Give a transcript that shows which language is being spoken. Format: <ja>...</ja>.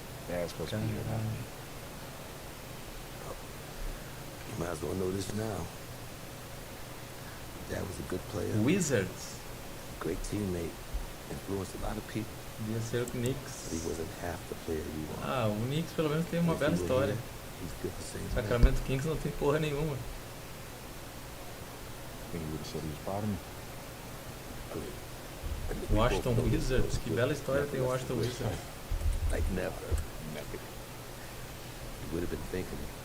<en>Yeah, supposed to be here now. You might as well know this now. Dad was a good player. Wizards. Great teammate. Influenced a lot of people.</en> <pt>Devia ser o Knicks.</pt> <en>But he wasn't half the player you want.</en> <pt>Ah, o Knicks pelo menos tem uma bela história.</pt> <en>He's good the same way.</en> <pt>Sacramento Kings não tem porra nenhuma.</pt> <en>I think he would have said he was proud of me.</en> <pt>Washington Wizards, que bela história tem o Washington Wizards.</pt> <en>Like never. He would have been thinking.</en>